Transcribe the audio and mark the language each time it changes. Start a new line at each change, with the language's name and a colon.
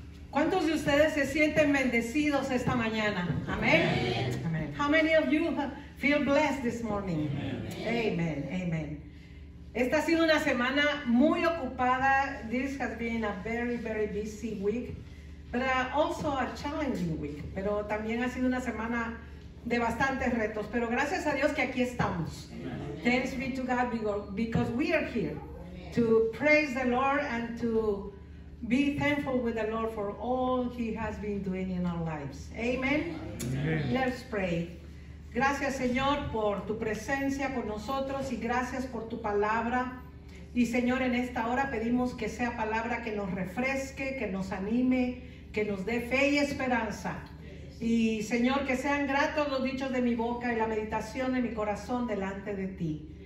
Spanish: ¿Cuántos de ustedes se sienten bendecidos esta mañana? Amén. Amen.
English: How many of you feel blessed this morning? Amen. Amen.
Spanish: Esta ha sido una semana muy ocupada.
English: This has been a very, very busy week, but also a challenging week.
Spanish: Pero también ha sido una semana de bastantes retos. Pero gracias a Dios que aquí estamos.
English: Thanks be to God because we are here to praise the Lord and to be thankful with the Lord for all He has been doing in our lives. Amen. Amen. Let's pray.
Spanish: Gracias, Señor, por tu presencia con nosotros y gracias por tu palabra. Y, Señor, en esta hora pedimos que sea palabra que nos refresque, que nos anime, que nos dé fe y esperanza. Y, Señor, que sean gratos los dichos de mi boca y la meditación de mi corazón delante de ti.